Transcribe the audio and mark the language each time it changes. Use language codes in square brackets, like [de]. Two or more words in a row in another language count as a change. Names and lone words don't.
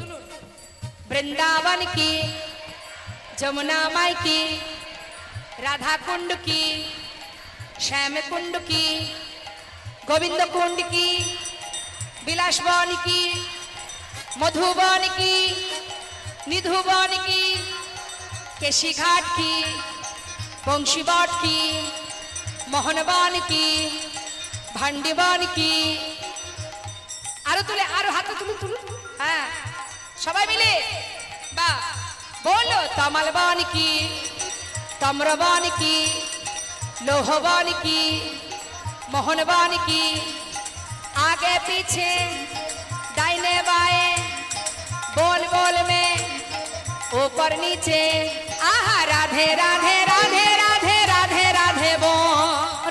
[bn] বৃন্দাবন কি, যমুনা মাই কি, রাধা কুণ্ড কি, শ্যাম কুণ্ড কি, গোবিন্দ কুণ্ড কি, বিলাস বন কি, মধুবন কি, নিধুবন কি, কেশি ঘাট কি, বংশীবট কি, মোহনবন কি, ভান্ডিবন কি। আরো তুলে, আরো হাতে তুলুন তুলুন। হ্যাঁ, সবাই মিলে বা [hi] बोलो तमलबान की, तम्रबान की, लोहबान की, मोहनबान की, आगे पीछे दाहिने बाएं, बोल बोल में ऊपर नीचे, आहा राधे राधे राधे राधे राधे राधे बोल,